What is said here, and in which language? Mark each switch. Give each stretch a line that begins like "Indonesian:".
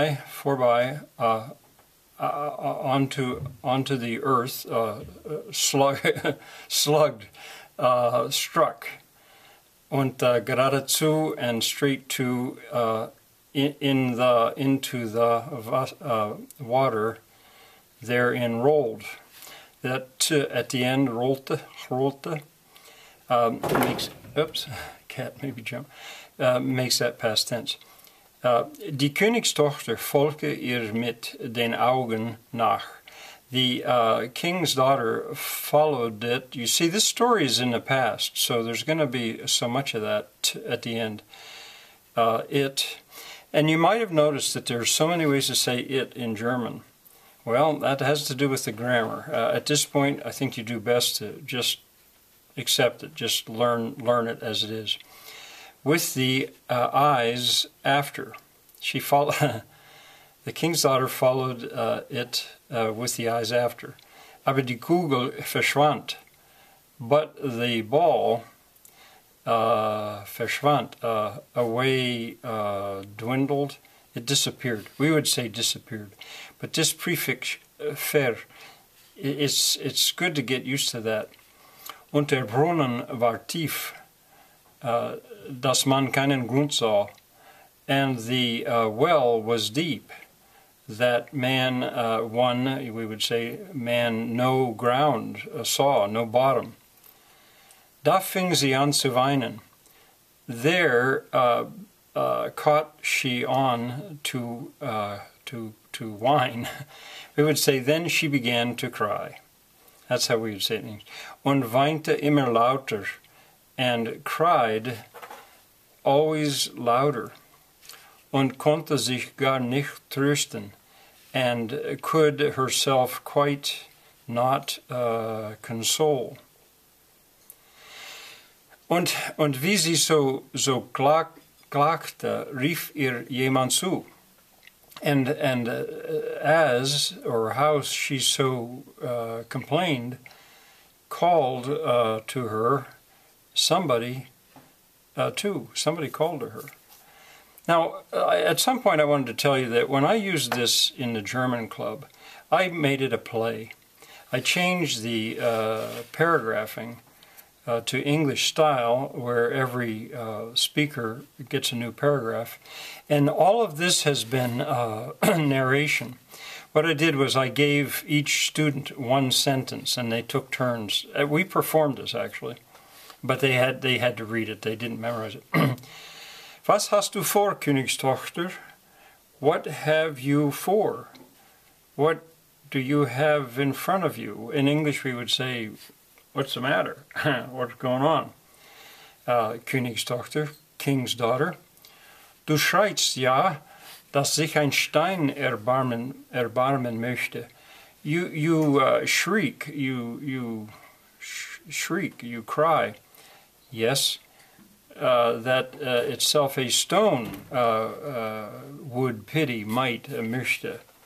English: Vorbei, onto the earth, slugged, struck,
German: und geradezu,
English: and straight to, into the water, therein rolled. That at the end, rollte, makes, oops, cat maybe jump, makes that past tense.
German: Die Königstochter folgte ihr mit den Augen nach.
English: The king's daughter followed it. You see, this story is in the past, so there's going to be so much of that at the end. And you might have noticed that there's so many ways to say it in German. Well, that has to do with the grammar. At this point, I think you do best to just accept it, just learn it as it is. With the eyes after. She followed. The king's daughter followed it with the eyes after.
German: Aber die Kugel verschwand.
English: But the ball verschwand, away, dwindled. It disappeared. We would say disappeared. But this prefix ver, it's good to get used to that.
German: Und der Brunnen war tief. Dass man keinen Grund sah,
English: and the well was deep, that man, we would say, man no ground saw, no bottom.
German: Da fing sie an zu weinen.
English: There caught she on to whine. We would say, then she began to cry. That's how we would say it in English.
German: Und weinte immer lauter,
English: and cried always louder,
German: und konnte sich gar nicht trösten,
English: and could herself quite not console.
German: Und wie sie so klagte, rief ihr jemand zu.
English: And as, or how she so complained, called to her somebody somebody called to her. Now, at some point I wanted to tell you that when I used this in the German club, I made it a play. I changed the paragraphing to English style, where every speaker gets a new paragraph. And all of this has been narration. What I did was I gave each student one sentence, and they took turns. We performed this, actually. But they had to read it. They didn't memorize it.
German: Was hast du vor, Königstochter?
English: What have you for? what do you have in front of you? In English we would say, what's the matter? What's going on? Königstochter, King's daughter.
German: Du schreitst, ja, dass sich ein Stein erbarmen möchte.
English: You shriek, you shriek, you cry. Yes, that itself a stone would pity, might, möchte.